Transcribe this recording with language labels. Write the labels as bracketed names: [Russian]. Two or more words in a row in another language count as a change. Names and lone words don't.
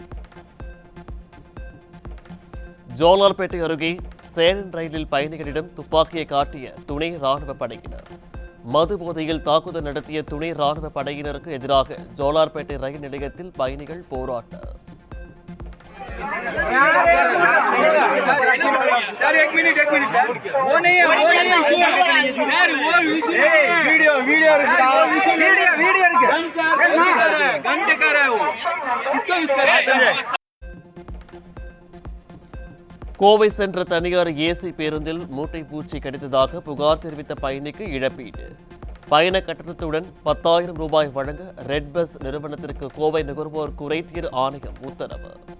[Tamil] ஜோலார்பேட்டை அருகே சேரன் ரயிலில் பயணிகளிடம் துப்பாக்கியை காட்டிய துணை ராணுவ படையினர். மது போதையில் தாக்குதல் நடத்திய துணை ராணுவ படையினருக்கு எதிராக ஜோலார்பேட்டை ரயில் நிலையத்தில் பயணிகள் போராட்டம். [Hindi] सर एक मिनट सर वो नहीं है इशू सर वो इशू वीडियो घंटे कर रहा है वो इसको यूज कर रहा है [Tamil] கோவை சென்ற தனியார் ஏசி பேருந்தில் மூட்டை பூச்சி கடித்ததாக புகார் தெரிவித்த பயணிக்கு இழப்பீடு. பயண கட்டணத்துடன் 10,000 ரூபாய் வழங்க ரெட் பஸ் நிறுவனத்திற்கு கோவை நுகர்வோர் குறைதீர் ஆணையம் உத்தரவு.